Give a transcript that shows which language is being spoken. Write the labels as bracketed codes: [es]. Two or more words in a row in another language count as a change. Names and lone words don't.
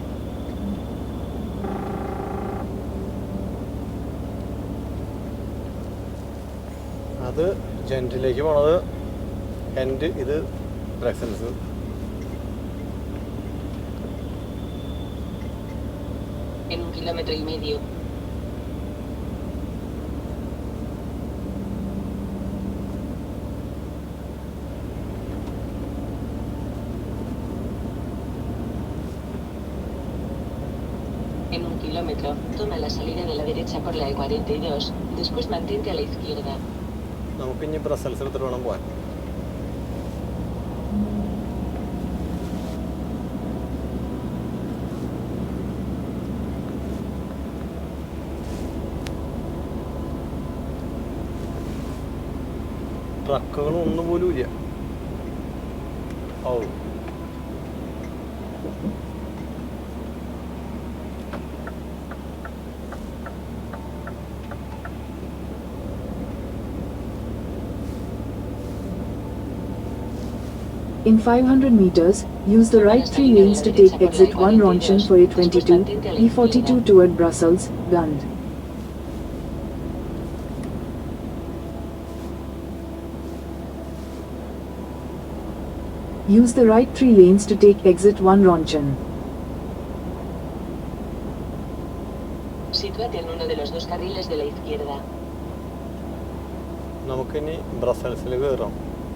[ml] അത് ജെൻറ്റിലേക്ക് പോണത് എൻഡ്, ഇത് ബ്രസൽസ്. [es] En 1 kilómetro y medio. En 1 kilómetro, toma la salida de la derecha por la E42, después mantente a la izquierda. [ml] നമുക്കിനി ബ്രസൽസ് എടുത്തിട്ട് വേണം പോകാൻ. ട്രക്കുകൾ ഒന്നും പോലും ഇല്ല. ഓ, [en] In 500 meters, use the right 3 lanes to take exit 1 Ronchen for A22, E42 toward Brussels, Gand. Use the right 3 lanes to take exit 1 Ronchen. [es] Sitúate en uno de los 2 carriles de la izquierda. [ml] നമുക്കിനി ബ്രസൽസിൽ കയറാം.